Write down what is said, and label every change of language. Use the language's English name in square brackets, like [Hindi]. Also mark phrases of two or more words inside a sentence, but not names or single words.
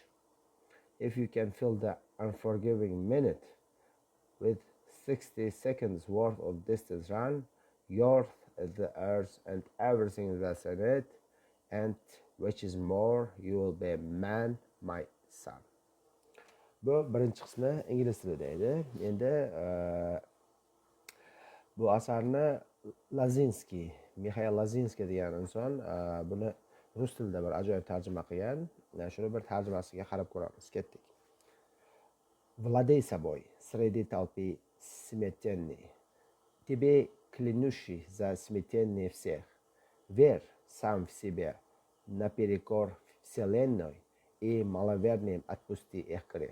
[English] If you can fill the unforgiving minute with 60 seconds worth of distance run, yours is the earth and everything that's in it, and which is more, you will be a man, my son. [Uzbek] Bu birinchi qismi ingliz tilida edi. Endi bu asarni Mixail Lazinskiy degan inson buni rus tilida bir ajoyib tarjima qilgan. Shuni bir tarjimasiga qarab ko'ramiz. Ketdik. [Russian] Владей собой среди толпы смятенной, тебе клянущий за смятение всех. Верь сам в себя, наперекор вселенной, и маловерным отпусти их грех.